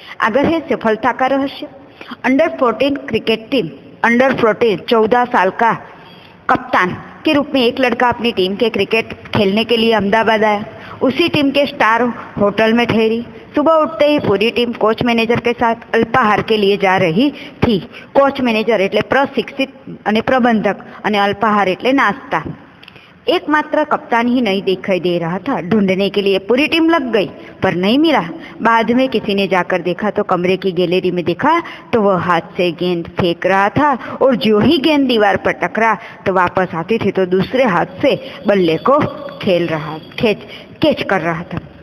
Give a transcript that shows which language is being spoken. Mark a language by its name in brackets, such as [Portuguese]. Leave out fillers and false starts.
[Hindi] अगर है सफलता का रहस्य। अंडर 14 क्रिकेट टीम, अंडर 14 14 साल का कप्तान के रूप में एक लड़का अपनी टीम के क्रिकेट खेलने के लिए अहमदाबाद आया। उसी टीम के स्टार होटल में ठहरी। सुबह उठते ही पूरी टीम कोच मैनेजर के साथ अल्पाहार के लिए जा रही थी। [Gujarati] कोच मैनेजर એટલે પ્રશિક્ષિત અને પ્રબંધક અને અલ્પાહાર એટલે નાસ્તા। [Hindi] एकमात्र कप्तान ही नहीं दिखाई दे रहा था। ढूंढने के लिए पूरी टीम लग गई पर नहीं मिला। बाद में किसी ने जाकर देखा तो कमरे की गैलरी में देखा तो वह हाथ से गेंद फेंक रहा था और जो ही गेंद दीवार पर टकरा तो वापस आती थी तो दूसरे हाथ से बल्ले को कैच कर रहा था।